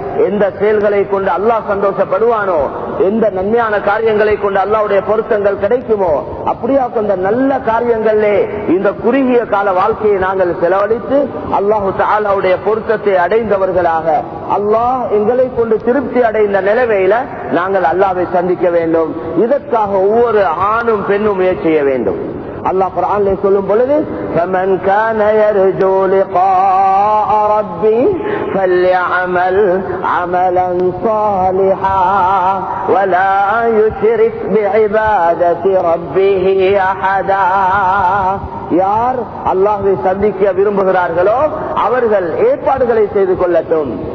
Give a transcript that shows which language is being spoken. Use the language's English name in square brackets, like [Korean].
[Tamil] எந்த செயல்களை கொண்டு அல்லாஹ் சந்தோஷப்படுவானோ, எந்த நன்மையான காரியங்களை கொண்டு அல்லாஹ்வுடைய பொருத்தங்கள் கிடைக்குமோ அப்படியா கொண்ட நல்ல காரியங்களே இந்த குறுகிய கால வாழ்க்கையை நாங்கள் செலவழித்து அல்லாஹு தஆலாவுடைய பொருத்தத்தை அடைந்தவர்களாக அல்லாஹ் எங்களை கொண்டு திருப்தி அடைந்த நிலைமையில நாங்கள் அல்லாஹ்வை சந்திக்க வேண்டும். இதற்காக ஒவ்வொரு ஆணும் பெண்ணும் முயற்சி செய்ய வேண்டும். அல்லாஹ் குர்ஆனிலே சொல்லும் பொழுது [Arabic] فمن كان يرجو لقاء ربه فليعمل عملا صالحا ولا يشرك بعبادة ربه أحدا. [Tamil] யார் அல்லாஹ்வை சந்திக்க விரும்புகிறார்களோ அவர்கள் ஏற்பாடுகளை செய்து கொள்ளட்டும்.